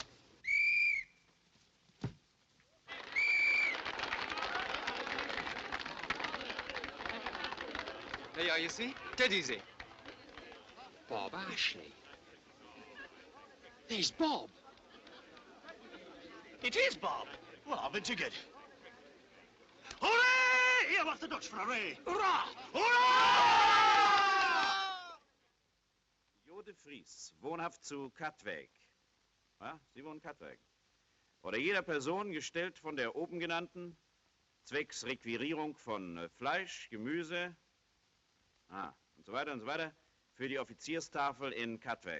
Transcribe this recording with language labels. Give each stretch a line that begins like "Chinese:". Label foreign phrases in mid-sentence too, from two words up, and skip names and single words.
English: There you are, you see? Dead easy. Bob Ashley. There's Bob. It is Bob. Well, I'll bet you get. Hooray!
Dutch: Hier wacht de Dutch voor hooray! Hoera! Hoera!
German: Jode Vries, wohnhaft zu Katwijk. Ja, Sie wohnen Katwijk. Oder jeder Person gestellt von der oben genannten, zwecks Requirierung von Fleisch, Gemüse, und so weiter, für die Offizierstafel in Katwijk.